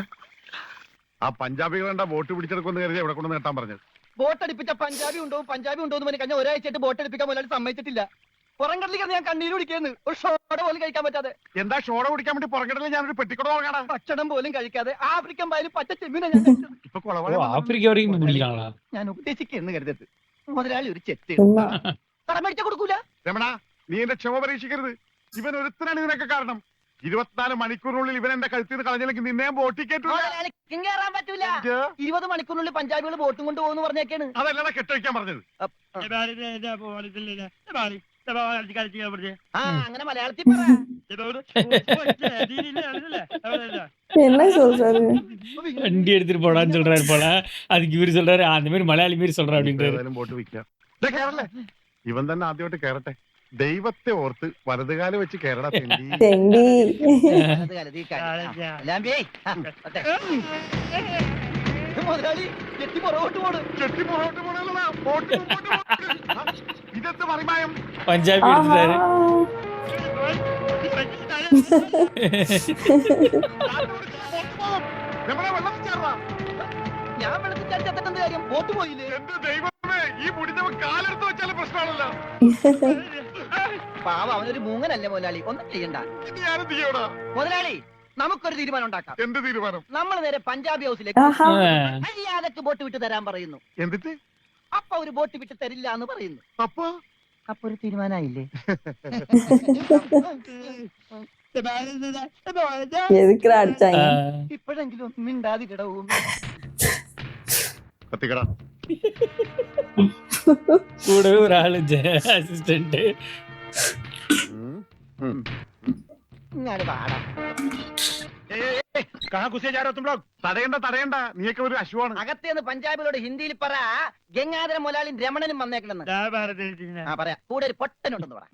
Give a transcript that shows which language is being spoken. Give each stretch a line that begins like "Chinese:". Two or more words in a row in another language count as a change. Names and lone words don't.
Malayalam: ആ പഞ്ചാബികൾ കണ്ട വോട്ട് പിടിച്ചെടുക്കുമെന്ന് കരുതി എവിടെ കൊണ്ട് നേട്ടാൻ പറഞ്ഞത്. ബോട്ടടിപ്പിച്ച പഞ്ചാബി ഉണ്ടോ എന്ന് പറഞ്ഞ് കഴിഞ്ഞാൽ ഒരാഴ്ചയായിട്ട് ബോട്ടടിപ്പിക്കാൻ മുതലാളി സമ്മതിച്ചിട്ടില്ല. പുറംകടലിൽ ഞാൻ കണ്ണീര് കുടിക്കുന്നു. ഒരു ഷോട പോലും കഴിക്കാൻ പറ്റാതെ. എന്താ ഷോട കുടിക്കാൻ വേണ്ടി പുറകിടലിൽ ഞാനൊരു പെട്ടിക്കൂടെ നോക്കടാ. ഭക്ഷണം പോലും കഴിക്കാതെ ആഫ്രിക്കൻ പായലും പച്ച ചെമ്മീനെ ഞാൻ കഴിച്ചത്. ഇപ്പൊ
Tamil: ஓ,
Malayalam: കുളവാഴ
Tamil: ஆப்பிரிக்கா வரைக்கும் பிடிக்கிறாங்களா?
Malayalam: ഞാൻ ഉപദേശിക്കുന്നു കരുതരുത്. മുതലാളി ഒരു ചെത്ത്
Tamil: சும்மா
Malayalam: കടമേടിച്ച കൊടുക്കൂല. രമണ നീ എന്റെ ക്ഷമ പരീക്ഷിക്കരുത്. ഇവൻ ഒരുത്തനാണ് ഇതിനൊക്കെ കാരണം. 24 മണിക്കൂറിനുള്ളിൽ ഇവൻ എന്റെ കഴുത്തിൽ നിന്ന് കളഞ്ഞില്ലെങ്കിൽ നിന്നെ ബോട്ടിക്കേറ്റു. കയറാൻ പറ്റൂല. 20 മണിക്കൂറിനുള്ളിൽ പഞ്ചാബികൾ ബോട്ടും കൊണ്ട് പോകുന്നു പറഞ്ഞേക്കാണ്. അതല്ലടാ കെട്ടഴിക്കാൻ പറഞ്ഞത്. അങ്ങനെ മലയാളത്തിൽ
Tamil: என்ன சொல்றாரு? வண்டி எடுத்துட்டு போடான்னு சொல்றாரு போல. அதுக்கு இவரு சொல்றாரு அந்த மாதிரி மலையாளி மாரி சொல்றாரு அப்படின்றாரு.
Malayalam: ഏതായാലും ബോട്ട് വിൽക്കാം. ഇവൻ തന്നെ ആദ്യമായിട്ട് കയറട്ടെ. ദൈവത്തെ ഓർത്ത് വലതുകാല് വെച്ച് കയറടാ തെണ്ടി. തെണ്ടി. മുതലാളി കെട്ടി പുറകോട്ട് പോണ്. ചെട്ടി പുറകോട്ട് പോണല്ലടാ, ബോട്ട് മുമ്പോട്ട് പോണ്. ഇതെന്ത് മറിമായം?
Tamil: பஞ்சாபி ஆஹா. எடுத்துட்டாரு.
Malayalam: രമണ വെള്ളത്തിൽ ചാടാ. ഞാൻ വെള്ളത്തിൽ ചത്തിട്ടെന്ത് കാര്യം? ബോട്ട് പോയില്ലേ? എന്റെ ദൈവമേ, ഈ മുടിഞ്ഞവൻ കാലെടുത്ത് വെച്ചാലും പ്രശ്നമാണല്ലോ. പാവ അവനൊരു മൂങ്ങനല്ലേ മുതലാളി, ഒന്നും ചെയ്യണ്ട. ഇനി ഞാനെന്ത് ചെയ്യടാ? മുതലാളി നമുക്കൊരു തീരുമാനം ഉണ്ടാക്കാം. എന്ത് തീരുമാനം? നമ്മൾ നേരെ പഞ്ചാബി ഹൗസിലേക്ക്
Tamil: ஆஹா.
Malayalam: മര്യാദക്ക് ബോട്ട് വിട്ട് തരാൻ പറയുന്നു. എന്നിട്ട് അപ്പൊ ഒരു ബോട്ട് വിട്ട് തരില്ല എന്ന് പറയുന്നു. അപ്പൊ അപ്പൊ ഒരു തീരുമാനമായില്ലേ?
Tamil: எதுக்குடா அடிச்சாங்க?
Malayalam: ഇപ്പോഴെങ്കിലും മിണ്ടാതിടവും. കത്തിക്കട.
Tamil: கூடவே ஒரு ஆளு அசிஸ்டன்ட்.
Malayalam: ഇങ്ങനെ പാടാം. തടയണ്ട, നീയൊക്കെ ഒരു അശുവാണ്. അകത്തേന്ന് പഞ്ചാബിലോട് ഹിന്ദിയിൽ പറ, ഗംഗാധര മുതലാളിയും രമണനും വന്നേക്കണെന്ന്. ആ പറയാ, കൂടെ ഒരു പൊട്ടനുണ്ടെന്ന് പറ.